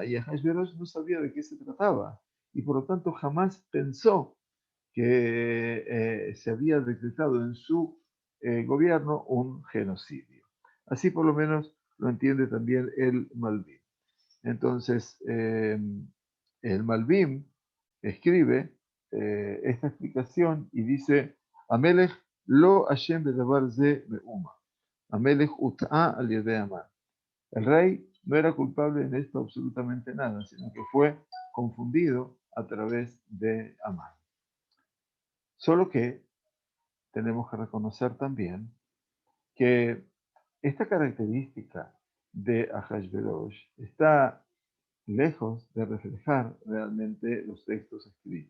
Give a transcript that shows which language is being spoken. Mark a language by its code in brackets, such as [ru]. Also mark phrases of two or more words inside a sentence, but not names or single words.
[es] Y Ahasverosh no sabía de qué se trataba, y por lo tanto jamás pensó que se había decretado en su gobierno un genocidio. Así por lo menos lo entiende también el Malvim. Entonces, el Malvim escribe esta explicación y dice, [he] המלך לא אשם בדבר זה מאומה. המלך הוטעה על ידי המן. [es] El rey no era culpable en esto absolutamente nada, sino que fue confundido a través de Amán. Solo que tenemos que reconocer también que esta característica de Ahasverosh está lejos de reflejar realmente los textos escritos.